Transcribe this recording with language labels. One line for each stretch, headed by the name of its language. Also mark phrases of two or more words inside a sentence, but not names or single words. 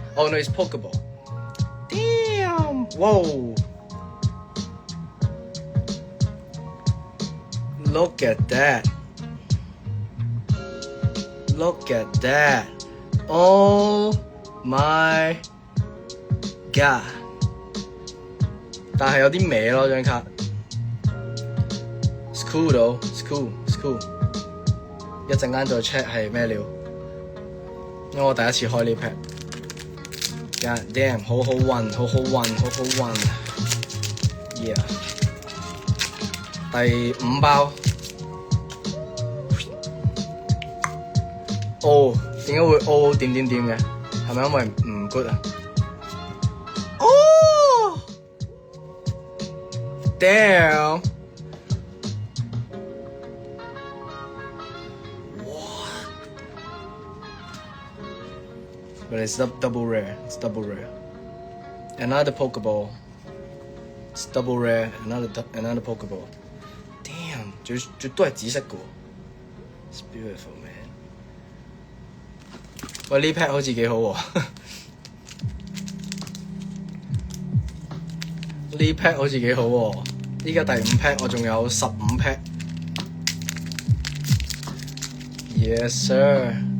English: Oh no, it's Pokeball. Damn. Whoa. Look at that. Look at that. Oh my god.
Cantonese: 但係有啲歪咯張卡。
English: It's cool though. It's cool. It's cool.
Cantonese: 一陣間再 check 係咩料，因為我第一次開呢 pack。
English: God damn，
Cantonese: 好好運，好好運，好好運。Yeah。第5包。哦，點解會哦點點點嘅？係咪因為唔 good 啊？哦 ，damn！
English: But it's double rare. It's double rare. Another Pokeball. It's double rare. Another Pokeball. Damn，
Cantonese: 絕都係紫色嘅喎。
English: It's beautiful, man.
Cantonese: 喂，呢 pack 好似幾好喎。呢 pack 好似幾好喎。依家第5 pack， 我仲有15 pack。
English: Yes, sir.